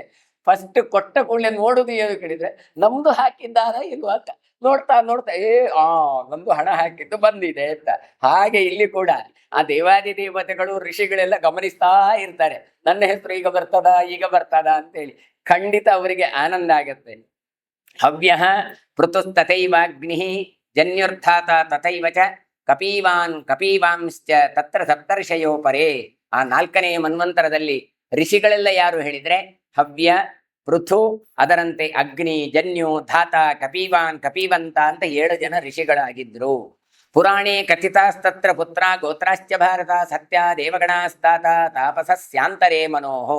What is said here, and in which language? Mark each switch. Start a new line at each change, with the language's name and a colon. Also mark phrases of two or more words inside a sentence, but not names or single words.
Kannada: ಫಸ್ಟ್ ಕೊಟ್ಟ ಕೂಡಲೇ ನೋಡುದು ಏನು ಕೇಳಿದ್ರೆ ನಮ್ದು ಹಾಕಿದ್ದಾರ ಇಲ್ವಾ ಅಂತ ನೋಡ್ತಾ ನಮ್ದು ಹಣ ಹಾಕಿದ್ದು ಬಂದಿದೆ ಅಂತ. ಹಾಗೆ ಇಲ್ಲಿ ಕೂಡ ಆ ದೇವಾದಿ ದೇವತೆಗಳು ಋಷಿಗಳೆಲ್ಲ ಗಮನಿಸ್ತಾ ಇರ್ತಾರೆ, ನನ್ನ ಹೆಸರು ಈಗ ಬರ್ತದ ಅಂತೇಳಿ. ಖಂಡಿತ ಅವರಿಗೆ ಆನಂದ ಆಗತ್ತೆ.
Sanskrit: ಹವ್ಯ ಪೃತುಸ್ತಥೈವಾಗ್ನಿ ಜನ್ಯುರ್ಥಾತ ತಥೈವ ಚ ಕಪೀವಾನ್ ಕಪೀವಾಂಶ್ಚ ತತ್ರ ಸಪ್ತರ್ಷಯೋಪರೇ.
Kannada: ಆ 4ನೇ ಮನ್ವಂತರದಲ್ಲಿ ಋಷಿಗಳೆಲ್ಲ ಯಾರು ಹೇಳಿದ್ರೆ ಹವ್ಯ ಪೃಥು, ಅದರಂತೆ ಅಗ್ನಿ, ಜನ್ಯು, ಧಾತ, ಕಪೀವಾನ್, ಕಪೀವಂತ ಅಂತ 7 ಜನ ಋಷಿಗಳಾಗಿದ್ರು.
Sanskrit: ಪುರಾಣೇ ಕಥಿತಾಸ್ತತ್ರ ಪುತ್ರ ಗೋತ್ರಾಶ್ಚ ಭಾರತ ಸತ್ಯ ದೇವಗಣಾಸ್ತಾತ ತಾಪಸಸ್ಯಾಂತರೇ ಮನೋಹೋ.